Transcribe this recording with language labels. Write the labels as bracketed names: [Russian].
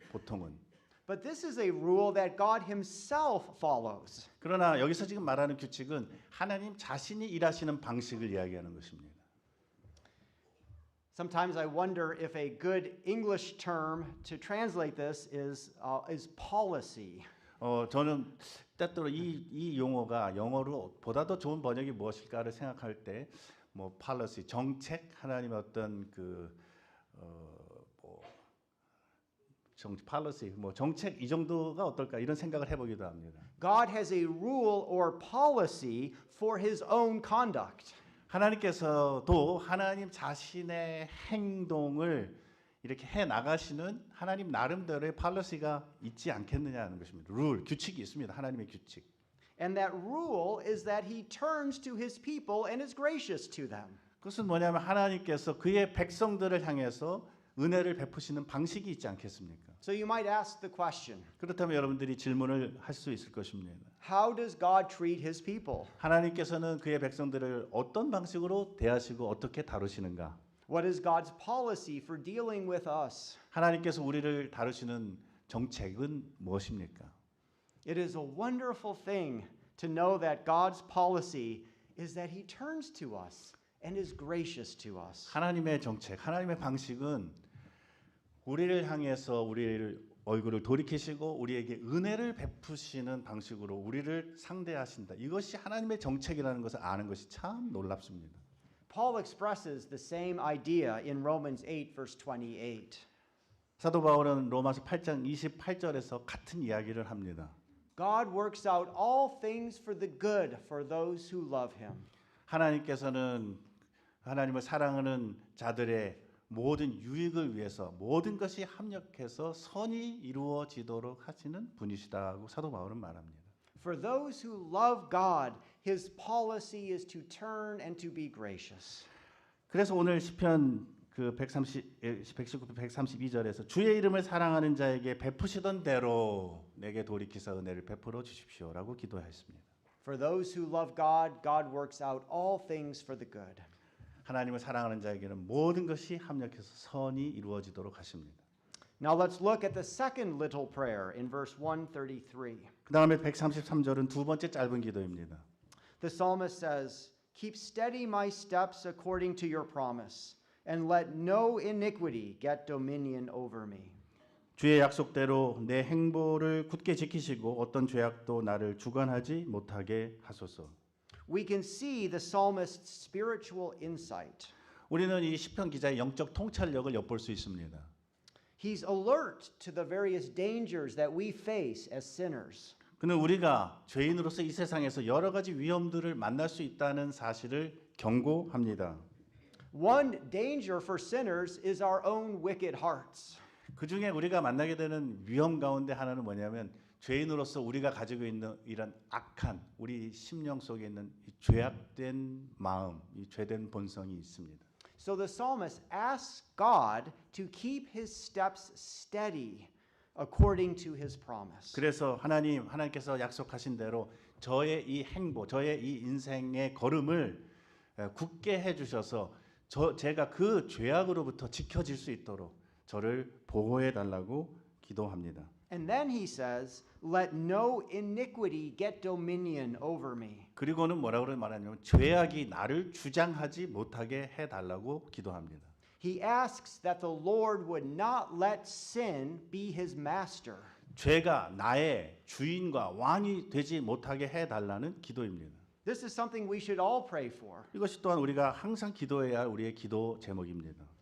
[Korean] 보통은. [English] But this is a rule that God himself follows. [Korean] 그러나 여기서 지금 말하는 규칙은 하나님 자신이 일하시는 방식을 이야기하는 것입니다. [English] Sometimes I wonder if a good English term to translate this is policy. [Korean] 저는 때때로 이 용어가 영어로 보다 더 좋은 번역이 무엇일까를 생각할 때 뭐 policy, 정책, 하나님의 어떤 policy, 정책 이 정도가 어떨까 이런 생각을 해보기도 합니다. [English] God has a rule or policy for his own conduct. [Korean] 하나님께서도 하나님 자신의 행동을 이렇게 해 나가시는 하나님 나름대로의 policy가 있지 않겠느냐는 것입니다. 룰, 규칙이 있습니다. 하나님의 규칙. [English] And that rule is that he turns to his people and is gracious to them. [Korean] 그것은 뭐냐면 하나님께서 그의 백성들을 향해서 은혜를 베푸시는 방식이 있지 않겠습니까? [English] So you might ask the question, [Korean] 그렇다면 여러분들이 질문을 할 수 있을 것입니다. [English] how does God treat his people? [Korean] 하나님께서는 그의 백성들을 어떤 방식으로 대하시고 어떻게 다루시는가? [English] What is God's policy for dealing with us? [Korean] 하나님께서 우리를 다루시는 정책은 무엇입니까? [English] It is a wonderful thing to know that God's policy is that he turns to us and is gracious to us. [Korean] 하나님의 정책, 하나님의 방식은 우리를 향해서 우리를 얼굴을 돌이키시고 우리에게 은혜를 베푸시는 방식으로 우리를 상대하신다. 이것이 하나님의 정책이라는 것을 아는 것이 참 놀랍습니다. [English] Paul expresses the same idea in Romans 8 verse 28. [Korean] 사도 바울은 로마서 8장 28절에서 같은 이야기를 합니다. [English] God works out all things for the good for those who love him. [Korean] 하나님께서는 하나님을 사랑하는 자들의 모든 유익을 위해서 모든 것이 합력해서 선이 이루어지도록 하시는 분이시다고 사도 바울은 말합니다. [English] For those who love God, his policy is to turn and to be gracious. [Korean] 그래서 오늘 시편 그 119편 132절에서 주의 이름을 사랑하는 자에게 베푸시던 대로 내게 돌이키사 은혜를 베풀어 주십시오라고 기도했습니다. [English] For those who love God, God works out all things for the good. [Korean] 하나님을 사랑하는 자에게는 모든 것이 합력해서 선이 이루어지도록 하십니다. [English] Now let's look at the second little prayer in verse 133. [Korean] 그다음에 133절은 두 번째 짧은 기도입니다. [English] The psalmist says, "Keep steady my steps according to your promise, and let no iniquity get dominion over me." [Korean] 주의 약속대로 내 행보를 굳게 지키시고 어떤 죄악도 나를 주관하지 못하게 하소서. [English] We can see the psalmist's spiritual insight. [Korean] 우리는 이 시편 기자의 영적 통찰력을 엿볼 수 있습니다. [English] He's alert to the various dangers that we face as sinners. [Korean] 그는 우리가 죄인으로서 이 세상에서 여러 가지 위험들을 만날 수 있다는 사실을 경고합니다. [English] One danger for sinners is our own wicked hearts. [Korean] 그 중에 우리가 만나게 되는 위험 가운데 하나는 뭐냐면 죄인으로서 우리가 가지고 있는 이런 악한 우리 심령 속에 있는 이 죄악된 마음, 이 죄된 본성이 있습니다. [English] So the psalmist asks God to keep his steps steady according to his promise. [Korean] 그래서 하나님께서 약속하신 대로 저의 이 행보, 저의 이 인생의 걸음을 굳게 해주셔서 제가 그 죄악으로부터 지켜질 수 있도록 저를 보호해 달라고 기도합니다. [English] And then he says, "Let no iniquity get dominion over me." [Korean] 그리고는 뭐라고 말하냐면 죄악이 나를 주장하지 못하게 해 달라고 기도합니다. [English] He asks that the Lord would not let sin be his master. [Korean] 죄가 나의 주인과 왕이 되지 못하게 해 달라는 기도입니다. [English] This is something we should all pray for. [Korean] 이것이 또한 우리가 항상 기도해야 할 우리의 기도 제목입니다.